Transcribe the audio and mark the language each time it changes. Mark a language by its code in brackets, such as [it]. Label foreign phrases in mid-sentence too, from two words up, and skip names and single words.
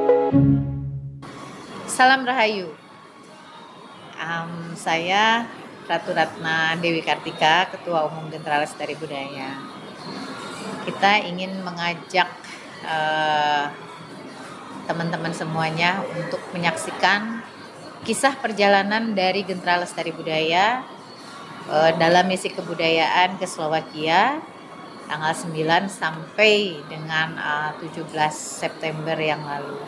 [id] Salam Rahayu. Saya Ratu Ratna Dewi Kartika, Ketua Umum Gentra Lestari Budaya. Kita ingin mengajak teman-teman semuanya untuk menyaksikan kisah perjalanan dari Gentra Lestari Budaya dalam misi kebudayaan ke Slovakia tanggal 9 sampai dengan 17 September yang lalu.